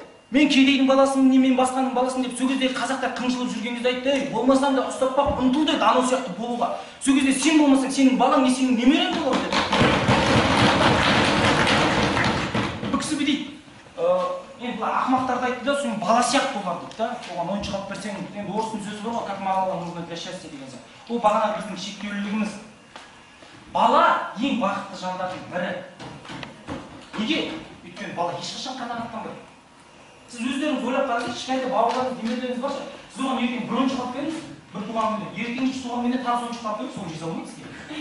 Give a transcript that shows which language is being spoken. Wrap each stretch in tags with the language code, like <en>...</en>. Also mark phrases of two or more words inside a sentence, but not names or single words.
<kk>Мен кедейдің баласымын, мен басқаның баласымын деп сол кезде қазақтар қынжылып жүрген кезде айтты, болмасаң да ұстап бақ, ұмтыл деді, анау сияқты болуға. Сол кезде сен болмасаң, сенің балаң не сенің немерең болады деді. Бұл кісі дейді, енді ақымақтарды айтты да, соның бала сияқты болған дейді да, оған ойыншық алып берсең, енді орыстың сөзі бар ғой,</kk> <ru>как мало нужно для счастья</ru> <kk>деген сияқты. Ол бағана біздің шектеулілігіміз. Бала ең бақытты жандардың бірі. Неге? Өйткені бала ешқашан қанағаттанбайды. Сіз өздеріңіз ойлап қараңызшы, кішкентай бауырларыңыз, немерелеріңіз барша, сіз оған ертең бір ойыншық алып беріңіз, бір туған күнде, ертеңгі туған күнде тағы ойыншық алып беріңіз, соны жей алмайсыз дейді.</kk>